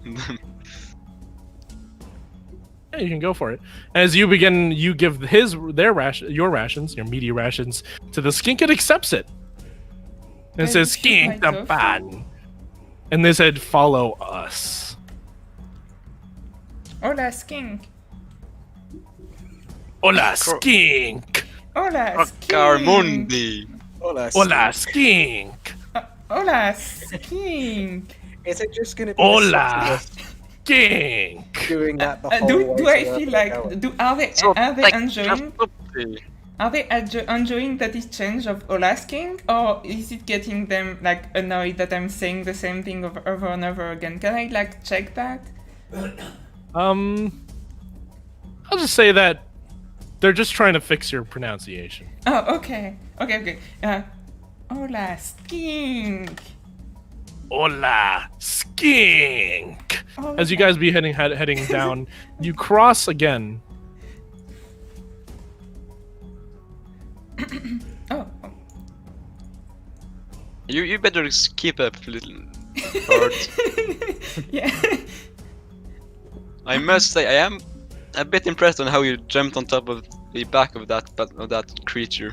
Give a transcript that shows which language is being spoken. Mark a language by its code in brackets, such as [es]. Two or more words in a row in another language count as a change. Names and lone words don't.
[en] Yeah, you can go for it. As you begin, you give your rations, your meaty rations, to the skink. It accepts it. And it I says, should skink like the tofu. pan. And they said, follow us. Hola, skink. Hola, skink. Hola, skink. Carmundi! Hola, Hola, skink. Hola, skink. Is it just going to be Hola, skink. doing that the whole Do way I to feel where like we're going? are they So, like, enjoying? Are they enjoying that it's change of Hola skink, or is it getting them like annoyed that I'm saying the same thing over and over again? Can I like check that? I'll just say that they're just trying to fix your pronunciation. Oh, okay. Hola skink. Hola, skink. Hola. As you guys be heading down, you cross again. Oh. You better keep up, little bird. Yeah. I must say, I am a bit impressed on how you jumped on top of the back of that creature.